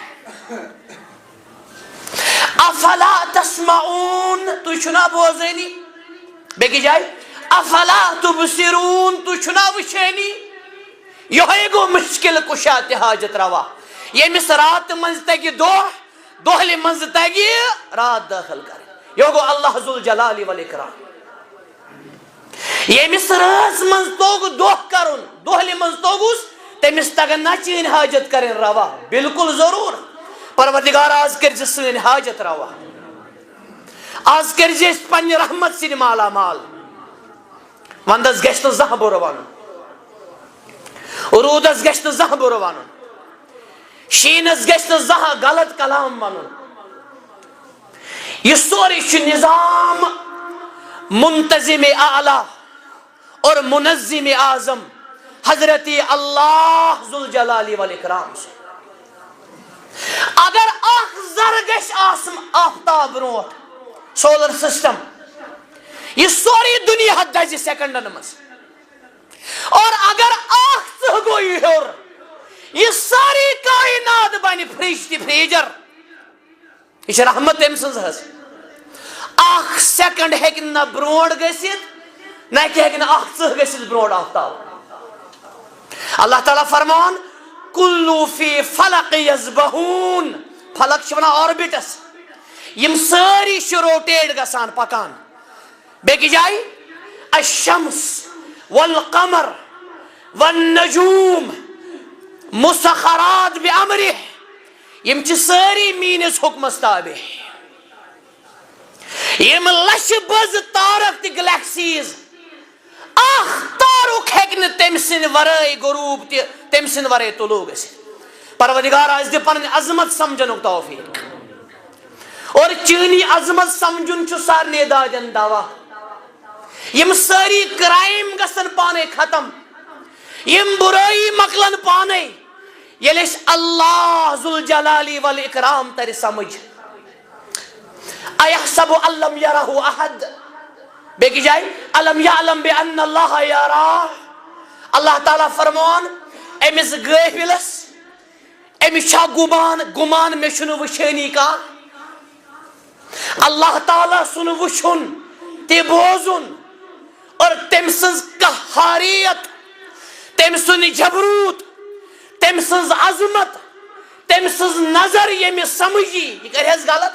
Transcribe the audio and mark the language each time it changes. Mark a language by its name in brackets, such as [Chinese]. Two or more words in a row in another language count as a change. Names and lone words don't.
[Arabic] افلا تسمعون [Kashmiri] تُہۍ چھُنا بوزٲنی بیٚکہِ جایہِ [Arabic] افلا تبصرون [Kashmiri] تُہۍ چھُنا وٕچھٲنی یِہوٚے گوٚو مُشکِل کُشا تہِ حاجت روا ییٚمِس راتہٕ منٛز تگہِ دۄہ دۄہلہِ منٛز تگہِ رات دٲخل کرٕنۍ یہ گو [Arabic] اللہ ذو الجلال والاکرام. [Kashmiri] ییٚمِس رٲژ منٛز توٚگ دۄہ کرُن دۄہلہِ منٛز توٚگُس تٔمِس تگن نا چٲنۍ حاجت کرٕنۍ روا. بالکل ضروٗر. پروردگار آز کٔرۍ زِ سٲنۍ حاجت روا. آز کٔرۍ زِ أسۍ پننہِ رحمت سۭتۍ مالا مال. ونٛدس گژھِ نہٕ زانٛہہ بُرٕ وَنُن, روٗدس گژھِ نہٕ زانٛہہ بُرٕ وَنُن, شیٖنس گژھِ نہٕ زانٛہہ غلط کلام وَنُن. یہ سورُے چھُ نظام منتظم اعلیٰ اور منظم اعظم حضرت [Arabic] اللہ ذو الجلال والاکرام. [Kashmiri] اگر اکھ ذر گژھِ آسُن آفتاب برونٛٹھ, [English] solar system, [Kashmiri] یہ سورُے دُنیا دزِ سیکنڈن منٛز. اور اگر اکھ ژٕ گوٚو ہیوٚر, یہ ساری کائنات بنہِ فرج تہِ فریجر. یہ چھِ رحمت تٔمۍ سٕنٛز حظ. اکھ سیکنڈ ہیٚکہِ نہ برونٛٹھ گٔژھِتھ نہ کہِ ہیٚکہِ نہٕ اکھ ژٕ گٔژھِتھ برونٛٹھ آفتاب. [Arabic] اللہ تعالیٰ فرمان کُلُّ فی فلق یسبحوٗن. [Kashmiri] فلق چھِ ونان آربِٹس. یم سٲری چھِ روٹیٹ گژھان پکان. بیٚکہِ جایہِ [Arabic] الشمس والقمر والنجوم مسخرات بأمرہ. [Kashmiri] یم چھِ سٲری میٲنِس حُکمس تابع. یم لچھِ بٔز تارک تہِ گلیکسیٖز, اکھ تارُک ہیٚکہِ نہٕ تٔمۍ سٕنٛدِ ورٲے غروٗب تہِ تٔمۍ سٕنٛدِ ورٲے طلوٗع گٔژھِتھ. پروردگار آسہِ دِ پنٕنۍ عظمت سمجھنُک توفیٖق. اور چٲنی عظمت سمجھُن چھُ سارنٕے دادٮ۪ن دوا. یم سٲری کرٛایم گژھن پانے ختم, یم بُرٲیی مۄکلن پانے ییٚلہِ أسۍ [Arabic] اللہ ذو الجلال والاکرام [Kashmiri] ترِ سمجھ. [Arabic] ایحسب ان لم یرہ احد. [Kashmiri] بیٚکہِ جایہِ [Arabic] الم یعلم بأن اللہ یراہ. [Kashmiri] اللہ تعالیٰ فرمان أمِس غٲفِلس, أمِس چھا گُمان مےٚ چھُنہٕ وٕچھٲنی کانٛہہ. اللہ تعالیٰ سُنٛد وٕچھُن تہِ بوزُن اور تٔمۍ سٕنٛز قہاریت, تٔمۍ سُنٛد جبروٗت, تٔمۍ سٕنٛز عظمت, تٔمۍ سٕنٛز نظر ییٚمہِ سمجھی یہِ کرِ حظ غلط.